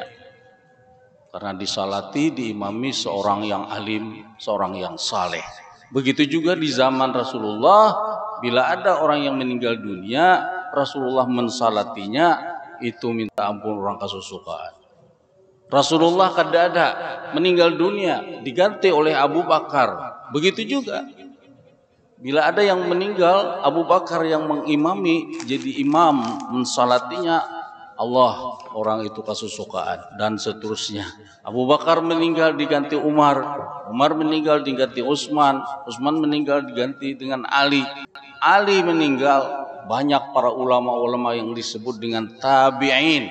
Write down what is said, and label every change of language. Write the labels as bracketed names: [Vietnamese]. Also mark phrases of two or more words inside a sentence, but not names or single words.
[Indonesian] Karena disalati, diimami seorang yang alim, seorang yang saleh. Begitu juga di zaman Rasulullah, bila ada orang yang meninggal dunia, Rasulullah mensalatinya, itu minta ampun orang kesusukaan. Rasulullah kada meninggal dunia, diganti oleh Abu Bakar. Begitu juga, bila ada yang meninggal, Abu Bakar yang mengimami, jadi imam, mensalatinya, Allah orang itu kesusukaan, dan seterusnya. Abu Bakar meninggal diganti Umar, Umar meninggal diganti Utsman, Utsman meninggal diganti dengan Ali, Ali meninggal, banyak para ulama-ulama yang disebut dengan tabi'in.